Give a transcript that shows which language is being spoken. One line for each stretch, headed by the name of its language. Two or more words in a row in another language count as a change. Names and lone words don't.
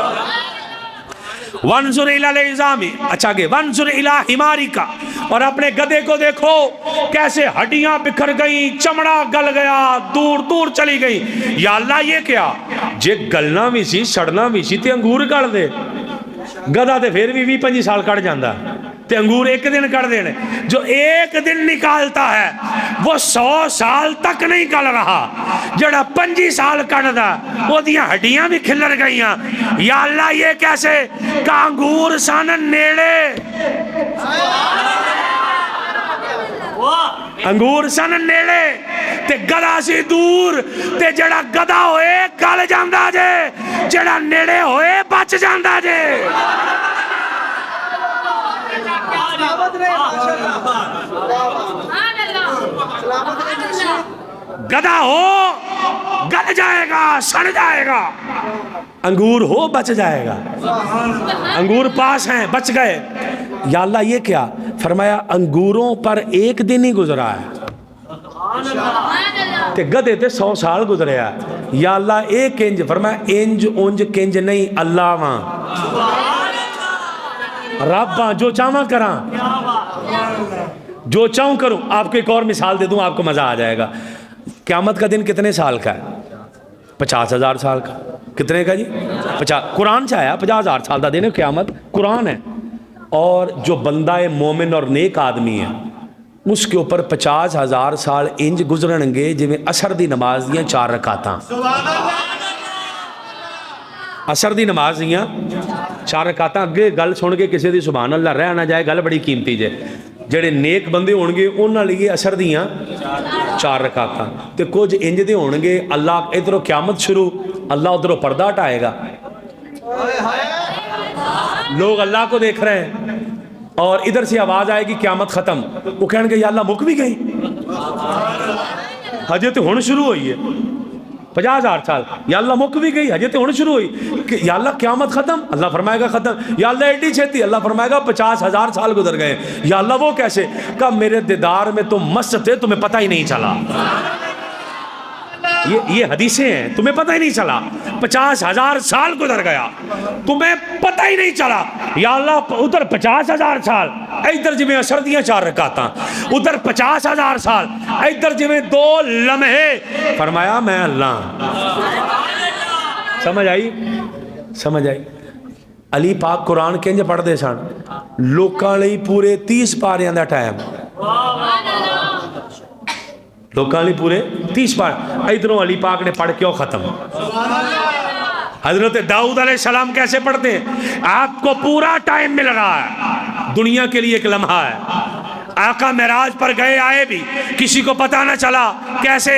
Arabic: وانظر الی العظام،
Urdu: اچھا آگے
Arabic: وانظر الی حمارک،
Urdu: اور اپنے گدھے کو دیکھو کیسے ہڈیاں بکھر گئیں، چمڑا گل گیا، دور دور چلی گئی۔ یا اللہ یہ کیا؟
Punjabi: جے گلنا بھی سی سڑنا بھی سی تے انگور کڑ دے، گدھا تے پھر بھی 20-25 سال کٹ جاندہ، تے انگور ایک دن کٹ دینے۔
Urdu: جو ایک دن نکالتا ہے وہ 100 سال تک نہیں کل رہا،
Punjabi: جڑا 25 سال کٹ دا وہ دیاں ہڈیاں بھی کھلر گئیاں۔
Urdu: یا اللہ یہ کیسے؟
Punjabi: کہ انگور سن نیڑے، انگور سن نیڑے تے گدھا سی دور، تے جڑا گدھا ہوئے گل جاندہ جے، جڑا نیڑے ہوئے بچ جاندہ جے۔
Urdu: گدھا ہو گل جائے گا، سڑ جائے گا، انگور ہو بچ جائے گا۔ انگور پاس ہیں بچ گئے۔ یا اللہ یہ کیا؟ فرمایا انگوروں پر ایک دن ہی گزرا ہے،
Punjabi: تے گدھے تے 100 سال گزرے ہے۔ یا اللہ ایک انج، فرمایا انج اونج کنج نہیں، اللہ وہاں رب وہاں جو چاہاں کراں،
Urdu: جو چاہوں کروں۔ آپ کو ایک اور مثال دے دوں، آپ کو مزہ آ جائے گا۔ قیامت کا دن کتنے سال کا ہے؟ 50,000 سال کا۔ کتنے کا جی؟ 50۔ قرآن سے آیا 50,000 سال کا دن ہے قیامت، قرآن ہے۔ اور جو بندہ مومن اور نیک آدمی ہے اس کے اوپر 50,000 سال
Punjabi: انج گزرن گے جی میں عصر دی نماز دیاں 4 رکعتاں، عصر دی نماز دیاں 4 رکعتاں۔ اگے گل سن کے کسی دی
Arabic: سبحان اللہ
Punjabi: رہ نہ جائے، گل بڑی قیمتی جے۔ جڑے نیک بندے ہون گے انہاں لئی عصر دیاں 4 رکعتاں، تے کچھ انج دے ہون گے اللہ ادھروں قیامت شروع، اللہ ادھروں پردہ ہٹائے گا،
Urdu: لوگ اللہ کو دیکھ رہے ہیں، اور ادھر سے آواز آئے گی قیامت ختم، وہ کہیں گے
Punjabi: یا اللہ مک بھی گئی، ہجے تو ہون شروع ہوئی
Urdu: ہے 50,000 سال، یا اللہ مک بھی گئی ہجے تو ہون شروع ہوئی، یا اللہ قیامت ختم، اللہ فرمائے گا ختم، یا اللہ ایڈی چھتی، اللہ فرمائے گا 50,000 سال گزر گئے۔ یا اللہ وہ کیسے؟ کہ میرے دیدار میں تم مست تھے، تمہیں پتہ ہی نہیں چلا۔ یہ حدیثیں ہیں، تمہیں پتہ ہی نہیں چلا، 50,000 سال گزر گیا، تمہیں پتہ ہی نہیں چلا۔ یا اللہ ادھر 50,000 سال، ادھر جی میں عصر دیاں 4 رکعتاں، ادھر 50,000 سال، ادھر جی میں 2 لمحے۔ فرمایا میں اللہ۔ سمجھ آئی؟
Punjabi: سمجھ آئی؟ علی پاک قرآن کنج پڑھ دے سن، لوکاں لئی پورے 30 پاریاں دا ٹائم، لوکاں لئی پورے 30 پارے، ادھروں علی پاک نے پڑھ کیوں ختم۔
Urdu: حضرت داؤد علیہ السلام کیسے پڑھتے ہیں؟ آپ کو پورا ٹائم مل رہا ہے، دنیا کے لیے ایک لمحہ ہے۔ آقا معراج پر گئے آئے بھی کسی کو پتہ نہ چلا، کیسے؟